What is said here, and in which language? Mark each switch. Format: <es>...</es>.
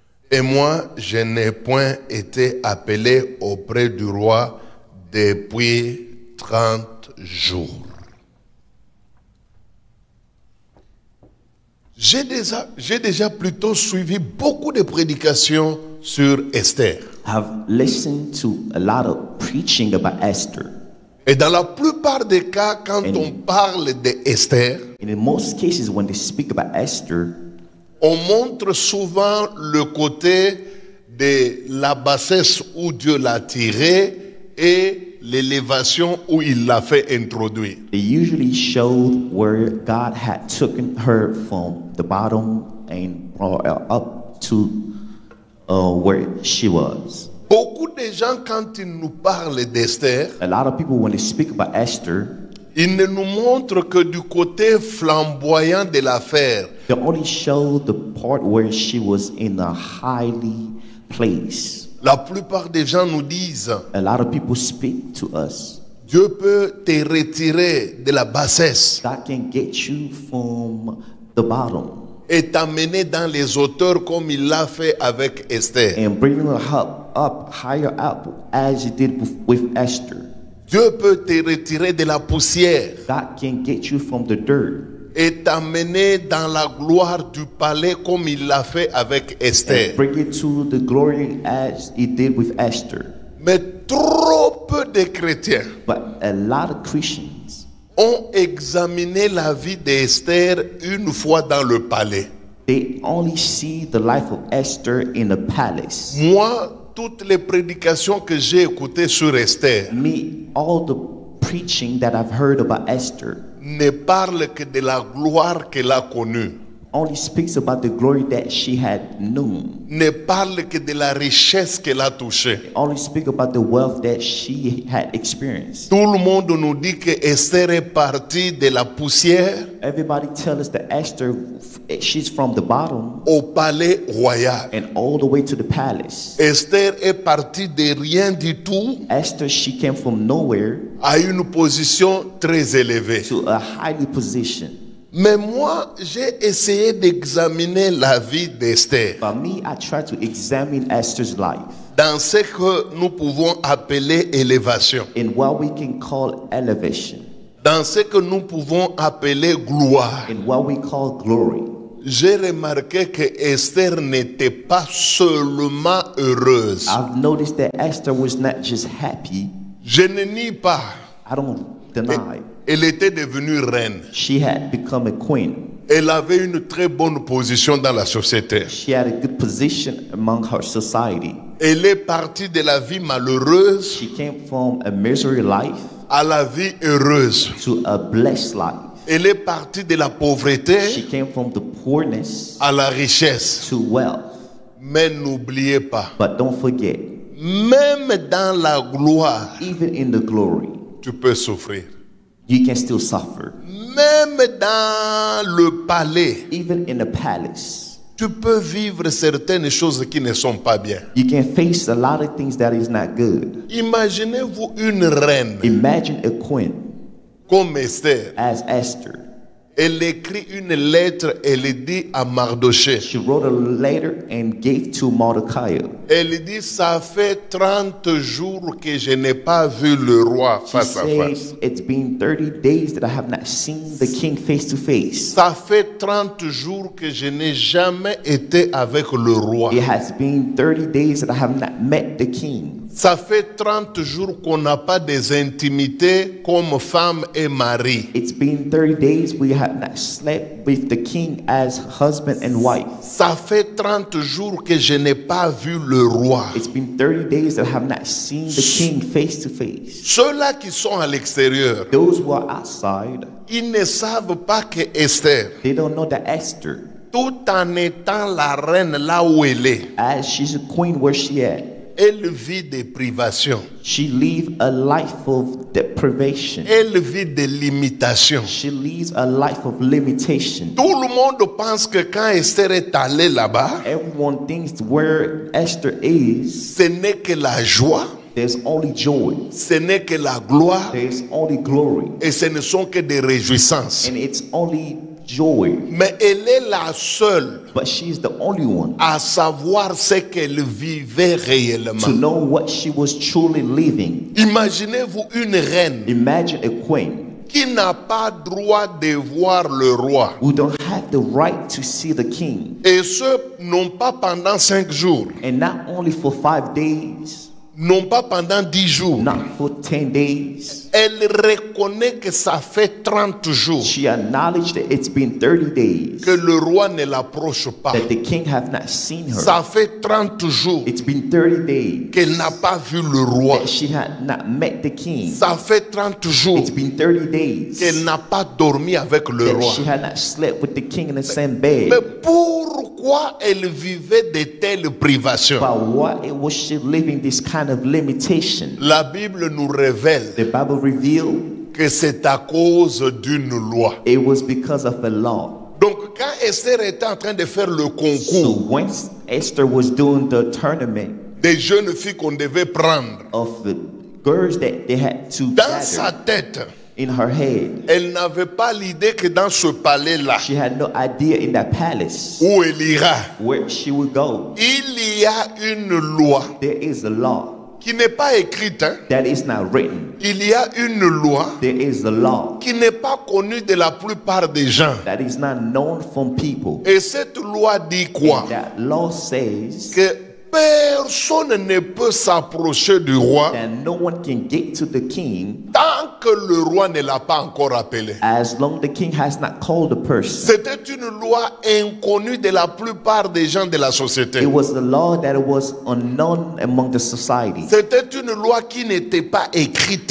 <fr>Et moi, je n'ai point été appelé auprès du roi depuis 30 jours. J'ai déjà plutôt suivi beaucoup de prédications sur Esther.</fr> <en>I've listened to a lot of preaching about Esther.</en> <fr>Et dans la plupart des cas, quand on parle d'Esther,</fr> <en>And in most cases, when they speak about Esther,</en> <fr>on montre souvent le côté de la bassesse où Dieu l'a tirée et l'élévation où il l'a fait introduire.</fr> <en>they usually showed where God had taken her from the bottom and brought her up to where she was.</en> <fr>Beaucoup de gens, quand ils nous parlent d'Esther,</fr> <en>A lot of people, when they speak about Esther,</en> <fr>ils ne nous montrent que du côté flamboyant de l'affaire.</fr> <en>they only show the part where she was in a highly place.</en> <fr>La plupart des gens nous disent,</fr> <en>A lot of people speak to us.</en> <fr>Dieu peut te retirer de la bassesse</fr> <en>God can get you from the bottom</en> <fr>et t'amener dans les hauteurs comme il l'a fait avec Esther.</fr> <en>and bring her up higher up as he did with Esther.</en> <fr>Dieu peut te retirer de la poussière</fr> <en>God can get you from the dirt</en> <fr>et t'amener dans la gloire du palais comme il l'a fait avec Esther.</fr> <en>and bring you to the glory as he did with Esther.</en> <fr>Mais trop peu de chrétiens</fr> <en>But a lot of Christians,</en> <fr>ont examiné la vie d'Esther une fois dans le palais.</fr> <en>they only see the life of Esther in the palace.</en> <fr>Moi, toutes les prédications que j'ai écoutées sur Esther</fr> <en>Me, all the preaching that I've heard about Esther</en> <fr>ne parlent que de la gloire qu'elle a connue,</fr> <en>only speaks about the glory that she had known.</en> <fr>ne parlent que de la richesse qu'elle a touchée.</fr> <en>Only speak about the wealth that she had experienced.</en> <fr>Tout le monde nous dit que Esther est partie de la poussière</fr> <en>Everybody tells us that Esther, she's from the bottom</en> <fr>au palais royal.</fr> <en>and all the way to the palace.</en> <fr>Esther est partie de rien du tout</fr> <en>Esther, she came from nowhere</en> <fr>à une position très élevée.</fr> <en>to a highly position.</en> <fr>Mais moi, j'ai essayé d'examiner la vie d'Esther.</fr> <en>But me, I tried to examine Esther's life.</en> <fr>dans ce que nous pouvons appeler élévation,</fr> <en>in what we can call elevation,</en> <fr>dans ce que nous pouvons appeler gloire.</fr> <en>in what we call glory.</en> <fr>J'ai remarqué que Esther n'était pas seulement heureuse.</fr> <en>I've noticed that Esther was not just happy.</en> <fr>Je ne nie pas.</fr> <en>I don't deny.</en> <fr>Elle était devenue reine.</fr> <en>She had become a queen.</en> <fr>Elle avait une très bonne position dans la société.</fr> <en>She had a good position among her society.</en> <fr>Elle est partie de la vie malheureuse</fr> <en>She came from a misery life</en> <fr>à la vie heureuse.</fr> <en>to a blessed life.</en> <fr>Elle est partie de la pauvreté</fr> <en>She came from the poorness</en> <fr>à la richesse.</fr> <en>to wealth.</en> <fr>Mais n'oubliez pas,</fr> <en>But don't forget,</en> <fr>même dans la gloire,</fr> <en>even in the glory,</en> <fr>tu peux souffrir.</fr> <en>you can still suffer.</en> <fr>Même dans le palais,</fr> <en>Even in the palace,</en> <fr>tu peux vivre certaines choses qui ne sont pas bien.</fr> <en>you can face a lot of things that is not good.</en> <fr>Imaginez-vous une reine</fr> <en>Imagine a queen</en> <fr>comme Esther.</fr> <en>as Esther.</en> <fr>Elle écrit une lettre, elle dit à Mardoché.</fr> <en>She wrote a letter and gave to Mordecai.</en> <fr>Elle dit, ça fait 30 jours que je n'ai pas vu le roi</fr> <en>She</en> <fr>face à face.</fr> <en>says, it's been 30 days that I have not seen the king face to face.</en> <fr>Ça fait 30 jours que je n'ai jamais été avec le roi.</fr> <en>It has been 30 days that I have not met the king.</en> <fr>Ça fait 30 jours qu'on n'a pas des intimités comme femme et mari.</fr> <en>It's been 30 days we have not slept with the king as husband and wife.</en> <fr>Ça fait 30 jours que je n'ai pas vu le roi.</fr> <en>It's been 30 days that I have not seen the king face to face.</en> <fr>Ceux-là qui sont à l'extérieur,</fr> <en>Those who are outside,</en> <fr>ils ne savent pas que Esther,</fr> <en>they don't know that Esther,</en> <fr>tout en étant la reine là où elle est,</fr> <en>as she's a queen where she at,</en> <fr>elle vit des privations.</fr> <en>she lives a life of deprivation.</en> <fr>Elle vit des limitations.</fr> <en>She leads a life of limitation.</en> <fr>Tout le monde pense que quand Esther est allée là-bas,</fr> <en>Everyone thinks where Esther is,</en> <fr>ce n'est que la joie,</fr> <en>there's only joy,</en> <fr>ce n'est que la gloire,</fr> <en>there's only glory,</en> <fr>et ce ne sont que des réjouissances.</fr> <en>and it's only joy.</en> <fr>Mais elle est la seule</fr> <en>But she's the only one</en> <fr>à savoir ce qu'elle vivait</fr> <en>to</en> <fr>réellement.</fr> <en>know what she was truly living.</en> <fr>Imaginez-vous une reine</fr> <en>Imagine a queen</en> <fr>qui n'a pas droit de voir le roi.</fr> <en>who don't have the right to see the king,</en> <fr>Et ce, non pas pendant 5 jours,</fr> <en>and not only for 5 days,</en> <fr>non pas pendant 10 jours.</fr> <en>not for 10 days.</en> <fr>Elle reconnaît que ça fait 30 jours</fr> <en>She acknowledged that it's been 30 days</en> <fr>que le roi ne l'approche pas.</fr> <en>that the king have not seen her.</en> <fr>Ça fait 30 jours</fr> <en>It's been 30 days</en> <fr>qu'elle n'a pas vu le roi.</fr> <en>that she had not met the king.</en> <fr>Ça fait 30 jours</fr> <en>It's been 30 days</en> <fr>qu'elle n'a pas dormi avec le</fr> <en>that</en> <fr>roi.</fr> <en>she had not slept with the king in the same bed.</en> <fr>Mais pourquoi elle vivait de telles privations?</fr> <en>But why was she living this kind of limitation?</en> <fr>La Bible nous révèle</fr> <en>The Bible revealed</en> <fr>que c'est à cause d'une loi.</fr> <en>it was because of a law.</en> <fr>Donc quand Esther était en train de faire le</fr> <en>So</en> <fr>concours</fr> <en>when Esther was doing the tournament</en> <fr>des jeunes filles qu'on devait prendre,</fr> <en>of the girls that they had to</en> <fr>dans sa</fr> <en>gather,</en> <fr>tête,</fr> <en>in her head,</en> <fr>elle n'avait pas l'idée que dans ce palais-là,</fr> <en>she had no idea in that palace</en> <fr>où elle ira,</fr> <en>where she would go.</en> <fr>il y a une loi</fr> <en>There is a law</en> <fr>qui n'est pas écrite. Hein.</fr> <en>that is not written.</en> <fr>Il y a une loi</fr> <en>There is a law</en> <fr>qui n'est pas connue de la plupart des gens.</fr> <en>that is not known from people.</en> <fr>Et cette loi dit quoi?</fr> <en>That law says</en> <fr>Que personne ne peut s'approcher du roi</fr> <en>that no one can get to the king</en> <fr>tant que le roi ne l'a pas encore appelé.</fr> <en>as long the king has not called the person.</en> <fr>C'était une loi inconnue de la plupart des gens de la société.</fr> <en>It was a law that was unknown among the society.</en> <fr>C'était une loi qui n'était pas écrite.</fr>